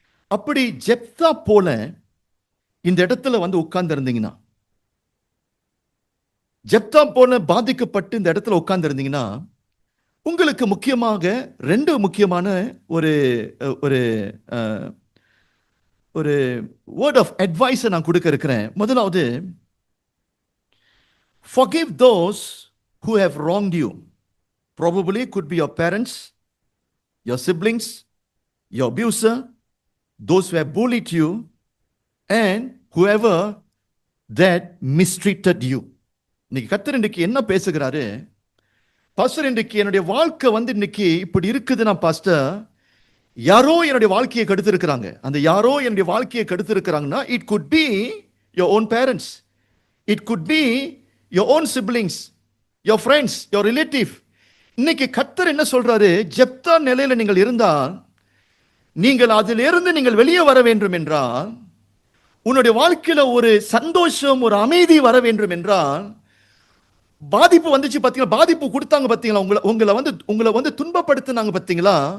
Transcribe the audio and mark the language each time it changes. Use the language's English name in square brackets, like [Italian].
[Tamil] அப்படி ஜெப்தா போல இந்த இடத்துல வந்து உட்கார்ந்து இருந்தீங்கன்னா, ஜெப்தா போல பாதிக்கப்பட்டு இந்த இடத்துல உட்கார்ந்து இருந்தீங்கன்னா, உங்களுக்கு முக்கியமாக 2 முக்கியமான ஒரு ஒரு ஒரு வேர்ட் ஆஃப் அட்வைஸை நான் கொடுக்க இருக்கிறேன். முதலாவது, [English] forgive those who have wronged you. Probably could be your parents, your siblings, your abuser, those who have bullied you, and whoever that mistreated you. [Tamil] இன்னைக்கு கர்த்தர் இன்னைக்கு என்ன பேசுகிறாரு? பாஸ்டர், இன்னைக்கு என்னுடைய வாழ்க்கை வந்து இன்னைக்கு இப்படி இருக்குதுன்னா பாஸ்டர், யாரோ என்னுடைய வாழ்க்கையை கெடுத்திருக்கிறாங்க. அந்த யாரோ என்னுடைய வாழ்க்கையை கெடுத்திருக்கிறாங்கன்னா, [English] it could be your own parents, it could be your own siblings, your friends, your relative. [Tamil] இன்னைக்கு கர்த்தர் என்ன சொல்றாரு? ஜெப்தா நிலையில நீங்கள் இருந்தால், நீங்கள் அதிலிருந்து நீங்கள் வெளியே வர வேண்டும் என்றால், உன்னுடைய வாழ்க்கையில ஒரு சந்தோஷம், ஒரு அமைதி வர வேண்டும் என்றால், பாதிப்பு வந்துச்சு பாத்தீங்களா? பாதிப்பு கொடுத்தாங்க பாத்தீங்களா? உங்களை வந்து துன்பப்படுத்தினாங்க பாத்தீங்களா?